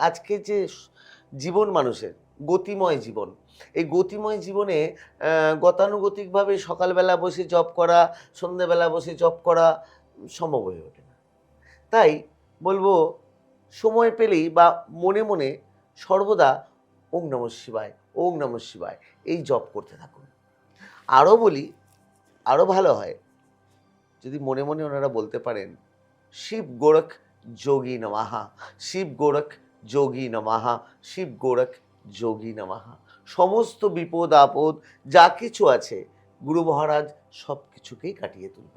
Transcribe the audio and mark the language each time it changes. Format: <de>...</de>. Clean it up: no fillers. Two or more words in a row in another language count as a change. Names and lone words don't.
<bn>আজকে যে জীবন মানুষের গতিময় জীবন, এই গতিময় জীবনে গতানুগতিকভাবে সকালবেলা বসে জপ করা, সন্ধ্যেবেলা বসে জপ করা সম্ভব হয়ে ওঠে না। তাই বলবো, সময় পেলেই বা মনে মনে সর্বদা</bn> <sa>ওং নমঃ শিবায়, ওং নমঃ শিবায়</sa> <bn>এই জপ করতে থাকুন। আরও বলি, আরও ভালো হয় যদি মনে মনে ওনারা বলতে পারেন</bn> <sa>শিব গোরখ যোগী নমঃ, শিব গোরখ যোগী নমঃ, শিব গোরখ যোগী নমঃ।</sa> <bn>সমস্ত বিপদ আপদ যা কিছু আছে গুরু মহারাজ সব কিছুকেই কাটিয়ে তুলবেন।</bn>